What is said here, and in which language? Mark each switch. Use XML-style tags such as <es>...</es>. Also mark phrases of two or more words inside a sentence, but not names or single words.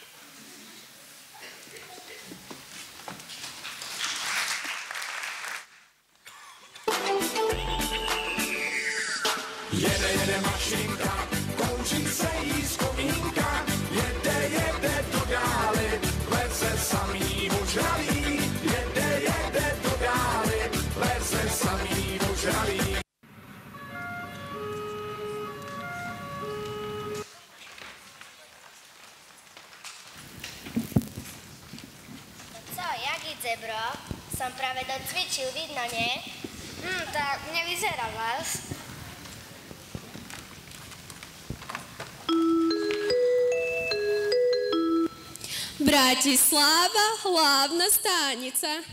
<cs>Jede mašinka, kouří se jí z komínka, jede do dály, leze samý ožralý, jede do dály, leze samý ožralý.</cs> <sk>Co, jak ide, bro? Som práve docvičil, vidno, nie? Tak nevyzerá vás. Bratislava, hlavná stanica.</sk>